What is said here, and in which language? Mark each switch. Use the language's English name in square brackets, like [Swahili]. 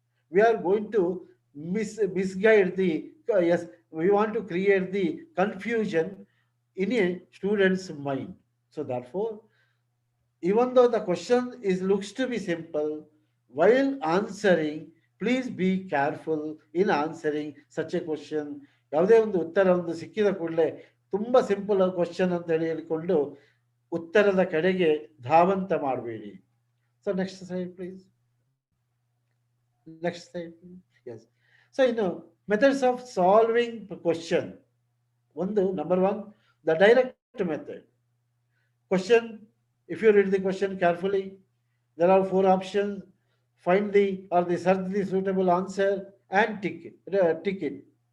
[English] We are going to misguide the, yes, we want to create the confusion in a student's mind. So therefore, even though the question is looks to be simple, while answering, please be careful in answering such a question. [Kannada] ಯಾವುದೇ ಒಂದು ಉತ್ತರ ಒಂದು ಸಿಕ್ಕಿದ ಕೂಡಲೇ ತುಂಬಾ [English] simple question [Kannada] ಅಂತ ಹೇಳಿಕೊಂಡು ಉತ್ತರದ ಕಡೆಗೆ ಧಾವಂತ ಮಾಡಬೇಡಿ. [English] So next slide, please. Next slide, please. Yes. So methods of solving the question. Number one, the direct method. Question. If you read the question carefully, there are four options. Find the or the search the suitable answer and tick it.